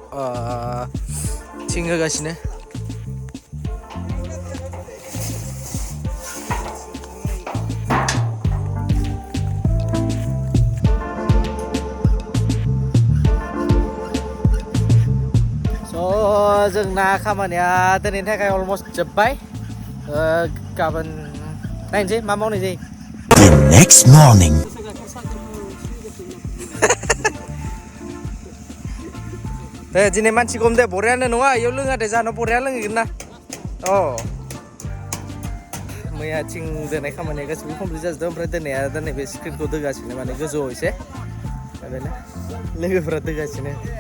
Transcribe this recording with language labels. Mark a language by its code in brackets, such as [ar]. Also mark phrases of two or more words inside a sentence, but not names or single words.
[brx] थिं होगासिनो जोंना खामानिया दिनैनि थाखाय अलमस्ट जोब्बाय गाबोन नायनोसै मा मावनाय जायो [en] The next morning. [brx] दे दिनै मानसि खम दे बरियानो नङा इयाव लोङा दे जानो बरिया लोंहैगोन ना मैयाथिं दोननाय खामानिया गासिबो कमप्लिट जाजोबदों ओमफ्राय दिनै बे स्क्रिनखौ दोगासिनो माने गोजौआव एसे बेनो लोगोफोरा दोगासिनो